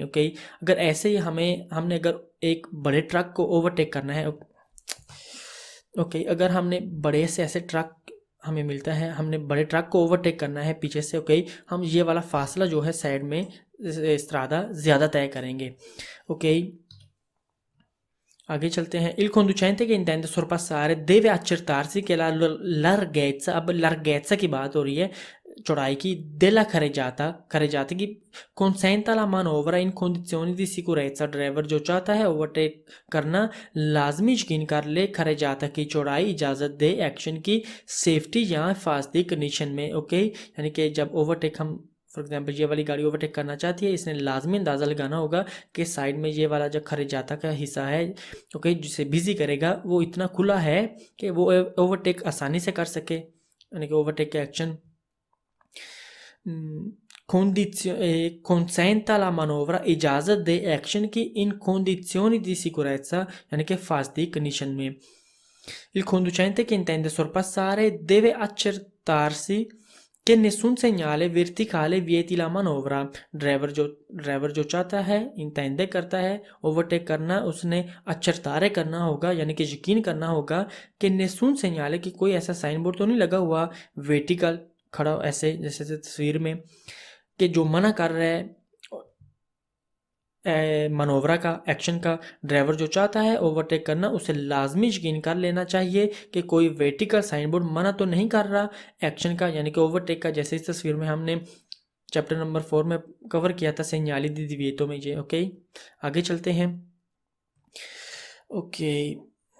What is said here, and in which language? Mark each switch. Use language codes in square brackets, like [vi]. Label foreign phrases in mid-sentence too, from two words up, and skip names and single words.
[hi] ओके, अगर ऐसे ही हमने अगर एक बड़े ट्रक को ओवरटेक करना है, ओके, अगर हमने बड़े से ऐसे ट्रक हमें मिलता है, हमने बड़े ट्रक को ओवरटेक करना है पीछे से, ओके, हम ये वाला फासला जो है साइड में स्ट्रादा ज़्यादा तय करेंगे। ओके, आगे चलते हैं। [it] Il conducente che intende sorpassare deve accertarsi che la larghezza, [hi] अब larghezza की बात हो रही है, चौड़ाई की, [it] della carreggiata की consenta la manovra in condizioni di sicurezza। [hi] ड्राइवर जो चाहता है ओवरटेक करना लाजमी यकीन कर ले खरेजाता की चौड़ाई इजाज़त दे एक्शन की सेफ्टी या हिफाजती कंडीशन में। ओके, यानी कि जब ओवरटेक हम फॉर एग्जांपल ये वाली गाड़ी ओवरटेक करना चाहती है, इसने लाजमी अंदाज़ा लगाना होगा कि साइड में ये वाला जो खरेजाता का हिस्सा है, ओके, जिसे बिजी करेगा, वो इतना खुला है कि वो ओवरटेक आसानी से कर सके, यानी कि ओवरटेक के एक्शन [it] consenta la manovra [hi] इजाज़त दे एक्शन की [it] in condizioni di sicurezza, [hi] यानी कि हिफाजती कंडीशन में। [it] Il conducente che intende sorpassare deve accertarsi che nessun segnale verticale vieti la manovra। [hi] ड्राइवर जो चाहता है, इंटेंडे करता है ओवरटेक करना, उसने accertare करना होगा, यानी कि यकीन करना होगा कि [it] nessun segnale [hi] की कोई ऐसा साइन बोर्ड तो नहीं लगा हुआ वर्टिकल खड़ा ऐसे जैसे तस्वीर में, कि जो मना कर रहा है मनोवरा का, एक्शन का। ड्राइवर जो चाहता है ओवरटेक करना, उसे लाजमी यकीन कर लेना चाहिए कि कोई वर्टिकल साइन बोर्ड मना तो नहीं कर रहा एक्शन का, यानी कि ओवरटेक का, जैसे इस तस्वीर में हमने चैप्टर नंबर 4 में कवर किया था, [it] सेgnali di divieto [hi] में ये। ओके, आगे चलते हैं। ओके,